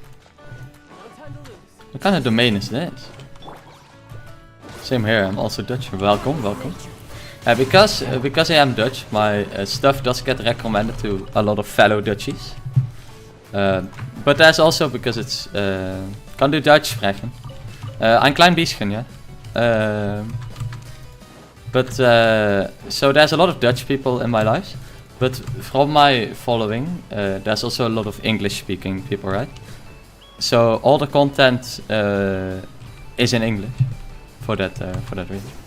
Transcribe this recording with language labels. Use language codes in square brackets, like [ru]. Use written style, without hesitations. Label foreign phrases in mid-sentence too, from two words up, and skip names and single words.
[en] What kind of domain is this? Same here, I'm also Dutch. Welcome, welcome. Because I am Dutch, my stuff does get recommended to a lot of fellow Dutchies. But that's also because it's... [nl] kan du Duits spreken? [de] Ein klein bisschen, ja. [en] But so there's a lot of Dutch people in my life, but from my following, there's also a lot of English-speaking people, right? So all the content is in English for that reason.